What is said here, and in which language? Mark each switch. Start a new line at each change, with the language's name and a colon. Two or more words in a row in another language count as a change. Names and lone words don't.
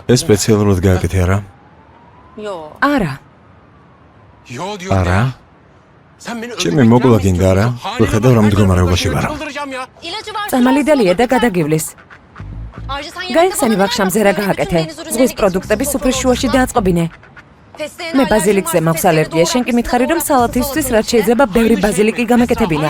Georgian: ეს სპეციალურად გააკეთე არა? არა.
Turkish: Yo diyorum
Georgian: არა?
Turkish: ya. Sen beni
Georgian: ჩემი მოკლა გინდა არა? ვხედავ რა მდგომარეობაში ვარ. წამალიდელია და გადაგივლის. გაიხსენი ვახშამზე რა გააკეთე. ზღვის პროდუქტები სუფრის შუაში დააწყობინე. მე ბაზილიკზე მაქვს ალერგია. შენ კი მითხარი რომ სალათისთვის რაც შეიძლება ბევრი ბაზილიკი გამეკეთებინა.